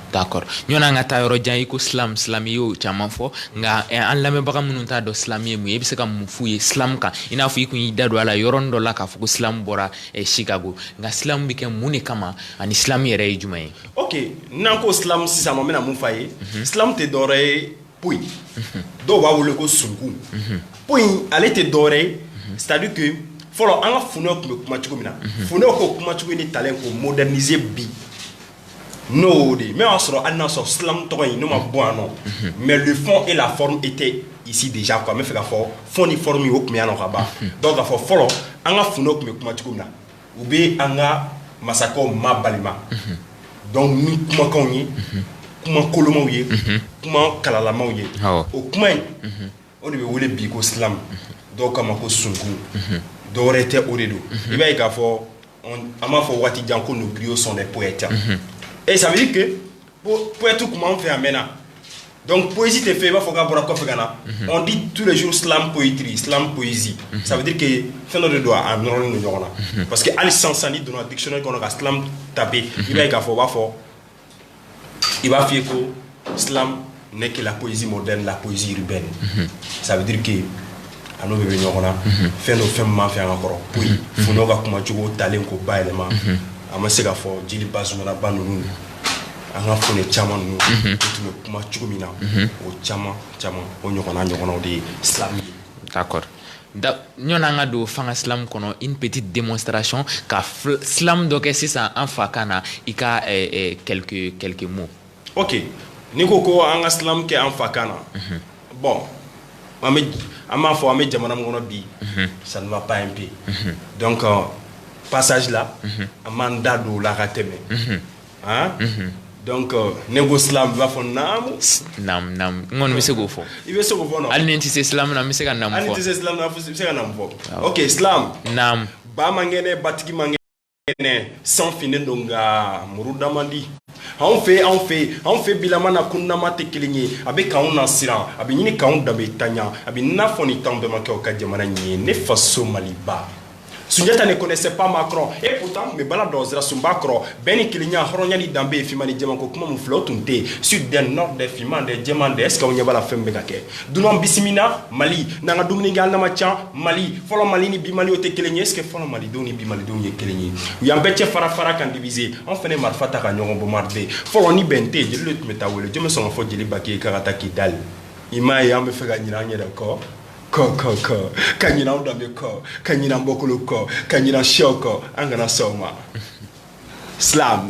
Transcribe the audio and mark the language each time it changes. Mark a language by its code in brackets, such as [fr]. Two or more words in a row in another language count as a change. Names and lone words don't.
[bm] D'accord ɲɔn'an ka taa yɔrɔ jan i ko silam i y'o caman fɔ nka an lamɛnbaga minnu t'a dɔn silam ye mun ye i bɛ se ka mun f'u ye silam kan i n'a fɔ i kun y'i da don a la yɔrɔnin dɔ la k'a fɔ ko silam bɔra Chicago nka silam bɛ kɛ mun de kama ani silam yɛrɛ ye jumɛn ye. Ok n'an ko silam sisan ma n bɛna mun f'a ye silam tɛ dɔwɛrɛ ye poyi dɔw b'a wele ko sunkun poyi ale tɛ dɔwɛrɛ ye [fr] c'est-à-dire que [bm] fɔlɔ an ka funɛw tun bɛ kuma cogo min na funɛw ko kuma cogo ni talen ko moderniser bi n'o de mais o y'a sɔrɔ hali n'a sɔrɔ silam tɔgɔ in n'o ma bɔ yan nɔ [fr] mais le fond et la forme étaient ici déjà quoi [bm] n bɛ fɛ k'a fɔ fond ni forme o tun bɛ yan nɔ ka ban donc k'a fɔ fɔlɔ an ka funɛw tun bɛ kuma cogo min na u bɛ an ka masakɛw mabalima donc ni kumakanw ye kuma kolomaw ye kuma kalalamaw ye o kuma in o de bɛ wele bi ko silam dɔw kama ko sunkun dɔwɛrɛ tɛ o de don i b'a ye k'a fɔ an b'a fɔ waati jan ko [fr] nos griots sont des poètes et ça veut dire que [bm] poète kuma an fɛ yan mɛnna donc poésie tɛ fɛ i b'a fɔ k'a bɔra kɔfɛ ka na [fr] on dit tous les jours slam poétrie slam poésie ça veut dire que [bm] fɛn dɔ de don a nɔrɔlen don ɲɔgɔn na [fr] parce que [bm] hali sisan n'i donna dictionnaire kɔnɔ ka slam taper i b'a ye k'a fɔ i b'a f'i ye ko [fr] slam n'est que la poésie moderne, la poésie urbaine. Ça veut dire que à nous bébé [bm] ɲɔgɔnna fɛn dɔ fɛn min m'an fɛ yan ka kɔrɔ poyi funɛw ka kumacogo talen ko bayɛlɛma an ma se k'a fɔ jeli bazumanaba ninnu an ka funɛ caman ninnu u tun bɛ kuma cogo min na o caman o ɲɔgɔnnaw de ye silam ye. D'accord. ɲɔn'an ka don fanga silam kɔnɔ [fr] une petite démonstration [bm] ka silam dɔ kɛ sisan an fa kan na i ka [fr] quelques mots. [bm] Ok ni ko an ka silam kɛ an fa kan na bon m'a fɔ an bɛ jamana min kɔnɔ bi [fr] ça ne va pas un peu donc passage là [bm] an m'an da don o la ka tɛmɛ hein donc ne ko silamɛ b'a fɔ naamu naam n kɔni bɛ se k'o fɔ i bɛ se k'o fɔ non hali ni n tɛ se silamɛ na n bɛ se ka naamu fɔ hali ni tɛ se silamɛ na i bɛ se ka naamu fɔ ok silamɛ naam ba man kɛnɛ batigi man kɛnɛ san finen don nka muru da man di anw fɛ bilama na kunnama tɛ kelen ye a bɛ k'anw na siran a bɛ ɲini k'anw danbe taɲa a bɛ n'a fɔ ni t'anw bɛnbakɛw ka jamana ɲɛ ne faso Maliba Sunjata ne [fr] connaissait pas Macron et pourtant me [bm] bala dɔzira sunba kɔrɔ bɛɛ ni kelenya hɔrɔnya ni danbe ye finman ni jɛman ko kuma min filɛ o tun tɛ [fr] sud des nord des [bm] finman des jɛman des est-ce que aw ɲɛ b'a la fɛn min bɛ ka kɛ dunan bisimila Mali n'an ka dumuni kɛ hali n'a ma ca Mali fɔlɔ Mali ni bi Mali o tɛ kelen ye [fr] est-ce que [bm] fɔlɔ Malidenw ni bi Malidenw ye kelen ye u y'an bɛɛ cɛ fara kan diviser anw fɛnɛ marifa ta ka ɲɔgɔn bombarder fɔlɔ ni bɛn tɛ jeli de tun bɛ taa wele jɔn bɛ sɔn ka fɔ jeli Baki ye k'a ka taa Kidali i m'a ye an bɛ fɛ ka ɲinɛ an yɛrɛ kɔ ka ɲinɛ anw danbe kɔ ka ɲinɛ an bɔkolo kɔ ka ɲinɛ sɛw kɔ an kana sɔn o ma silam